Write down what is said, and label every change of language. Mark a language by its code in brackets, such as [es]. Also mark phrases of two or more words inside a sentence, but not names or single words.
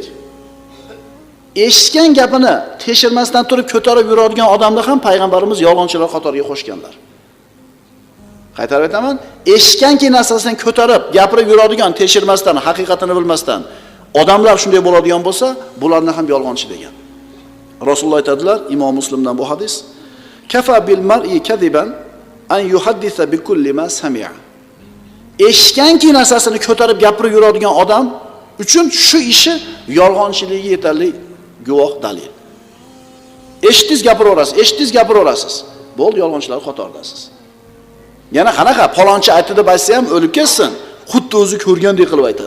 [uz] Eshitgan gapini tekshirmasdan turib ko'tarib yuradigan odamni ham payg'ambarimiz yolg'onchilar qatoriga qo'shganlar. Qaytarib aytaman, eshitganki narsasidan ko'tarib gapirib yuradigan, tekshirmasdan, haqiqatini bilmasdan odamlar shunday bo'ladigan bo'lsa, bularni ham yolg'onchi degan. Rasululloh aytadilar, Imom Muslimdan bu hadis: [ar] "Kafa bil mar'i kadiban an yuhaddisa bi kulli ma sami'a." [uz] Eshitganki narsasini ko'tarib gapirib yuradigan odam uchun shu ishi yolg'onchiligi yetarli guvoh dalil. Eshitdingiz gapiraverasiz, eshitdingiz gapiraverasiz. Bo'ldi, yolg'onchilar qatoridasiz. Yana qanaqa palonchi aytdi deb aytsa ham o'lib ketsin, xuddi o'zi ko'rgandek qilib aytadi.